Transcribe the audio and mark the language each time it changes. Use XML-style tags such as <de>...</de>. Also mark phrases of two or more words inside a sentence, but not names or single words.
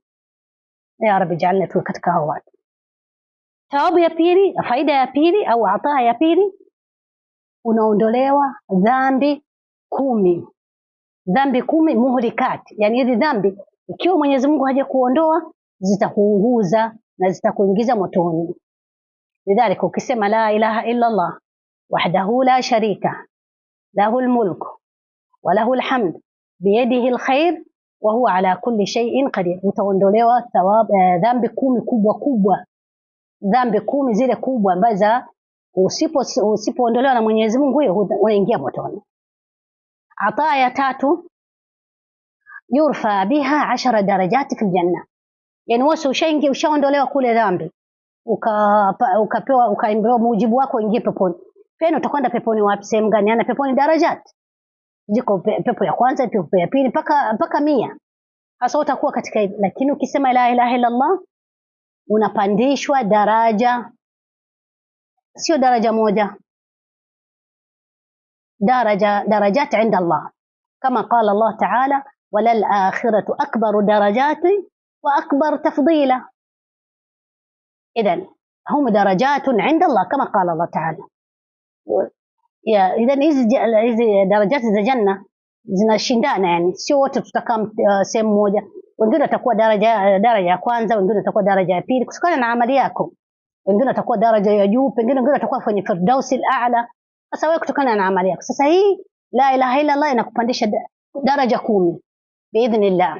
<ar>يا ربي جعلنا</ar> <sw>tu katika hao watu. Thawabu ya pili, faida ya pili au ataa ya pili, unaondolewa dhambi 10. Dhambi 10 muhlikat, yani hizi dhambi ikiwa Mwenyezi Mungu haja kuondoa zitakuunguza na zitakuingiza motoni.</sw> <ar>Lidhalika ukisema لا إله إلا الله وحده لا شريك له الملك وله الحمد بيده الخير وهو على كل شيء قدير,</ar> <sw>utaondolewa dhambi 10 kubwa dhambi 10 zile kubwa ambazo usipoondolewa na Mwenyezi Mungu hiyo unaingia motoni.</sw> <ar>Ataa ya 3, يرفع بها 10 درجات في الجنة.</ar> <sw>Yani wewe ushaondolewa kule dhambi, ukapewa ukaambiwa mujibu wako ingie peponi. Pena utakwenda peponi wapi, sehemu gani? Ana peponi darajati. Ziko pepo ya kwanza, pepo ya pili mpaka 100. Hasa utakuwa katika hivi. Lakini ukisema</sw> <ar>لا إله إلا الله</ar> <sw>unapandishwa daraja, sio daraja moja,</sw> <ar>درجات عند الله, kama قال الله تعالى وللآخرة أكبر درجات وأكبر تفضيلا. إذن هم درجات عند الله kama قال الله تعالى.</ar> <sw>Ya idhan hizi darajati za janna zinashindana, yani sio wote tutakaa sehemu moja. Wengine watakuwa daraja ya kwanza, wengine watakuwa daraja ya pili kutokana na amali yako, wengine watakuwa daraja ya juu, pengine wengine watakuwa kwenye</sw> <ar>الفردوس الأعلى.</ar> <sw>Sasa wewe kutokana na amali yako. Sasa hii</sw> <ar>لا إله إلا الله</ar> <sw>inakupandisha daraja 10 biidhnillah.</sw>